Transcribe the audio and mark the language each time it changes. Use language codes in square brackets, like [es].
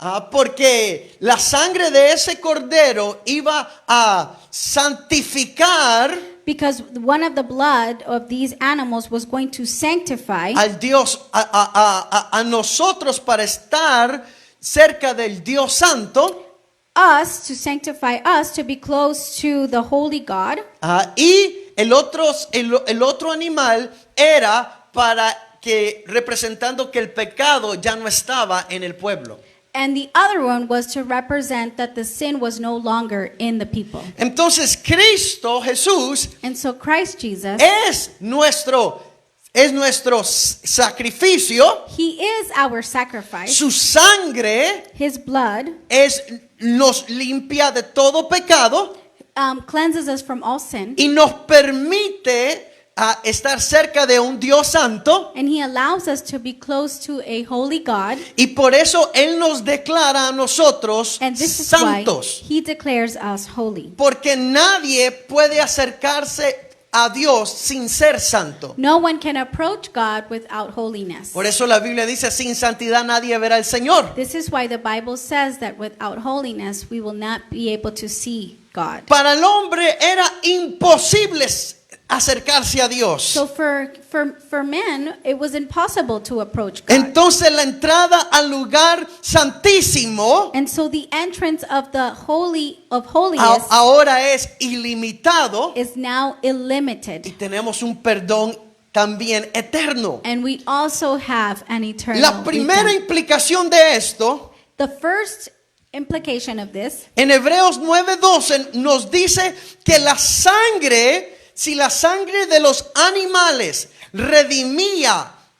[es] porque la sangre de ese cordero iba a santificar [en] because one of the blood of these animals was going to sanctify [es] al Dios, a nosotros para estar cerca del Dios Santo. [en] us, to sanctify us, to be close to the holy God. [es] Y el otro animal era para que representando que el pecado ya no estaba en el pueblo. [en] And the other one was to represent that the sin was no longer in the people. [es] Entonces Cristo Jesús [en] And so Christ Jesus, [es] es nuestro sacrificio. [en] he is our sacrifice. [es] Su sangre [en] His blood [es] nos limpia de todo pecado [en] cleanses us from all sin. [es] y nos permite estar cerca de un Dios santo. [en] And he allows us to be close to a holy God. [es] Y por eso Él nos declara a nosotros [en] And this is [es] santos. [en] why he declares us holy. [es] Porque nadie puede acercarse a Dios sin ser santo. [en] No one can approach God without holiness. [es] Por eso la Biblia dice, sin santidad nadie verá al Señor. [en] This is why the Bible says that without holiness we will not be able to see God. [es] Para el hombre era imposible acercarse a Dios. [en] So for men, it was impossible to approach God. [es] Entonces la entrada al lugar santísimo [en] And so the entrance of the Holy of Holiest [es] ahora es ilimitado [en] is now [es] y [en] illimited. [es] tenemos un perdón también eterno. [en] And we also have an eternal [es] La primera [en] return. [es] implicación de esto [en] The first implication of this [es] en Hebreos 9:12 nos dice que la sangre, si la sangre de los animales redimía